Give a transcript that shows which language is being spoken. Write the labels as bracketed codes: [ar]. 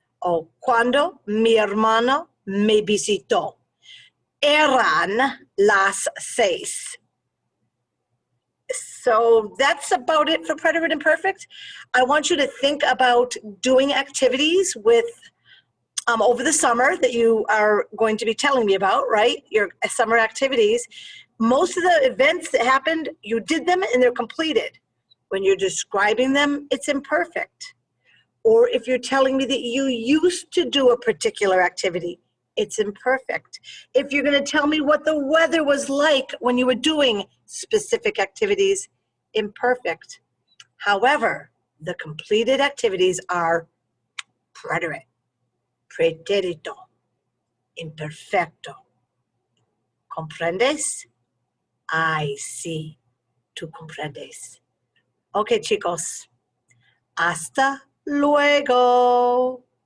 [es] O cuando mi hermano me visitó. Eran las 6. [en] So that's about it for preterite imperfect. I want you to think about doing activities with over the summer that you are going to be telling me about, right? Your summer activities. Most of the events that happened, you did them and they're completed. When you're describing them, it's imperfect. Or if you're telling me that you used to do a particular activity, it's imperfect. If you're going to tell me what the weather was like when you were doing specific activities, imperfect. However, the completed activities are preterite, preterito, imperfecto. [es] ¿Comprendes? Ay, sí, tú comprendes. Okay, chicos. Hasta luego.